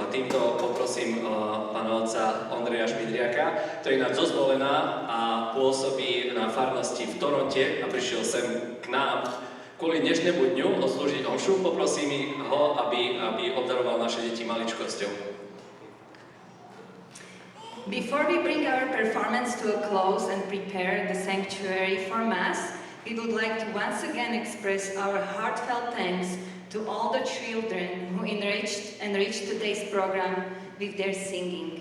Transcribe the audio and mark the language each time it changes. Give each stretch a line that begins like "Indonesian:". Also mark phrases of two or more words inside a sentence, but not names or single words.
Slovak: A týmto poprosím pána otca Ondreja Šmídriaka, ktorý je nás zozvolená a pôsobí na farnosti v Toronte a prišiel sem k nám kvôli dnešnému dňu odslúžiť omšu. Poprosím ho, aby obdaroval naše deti maličkosťou.
English: Before we bring our performance to a close and prepare the sanctuary for Mass, we would like to once again express our heartfelt thanks to all the children who enriched today's program with their singing.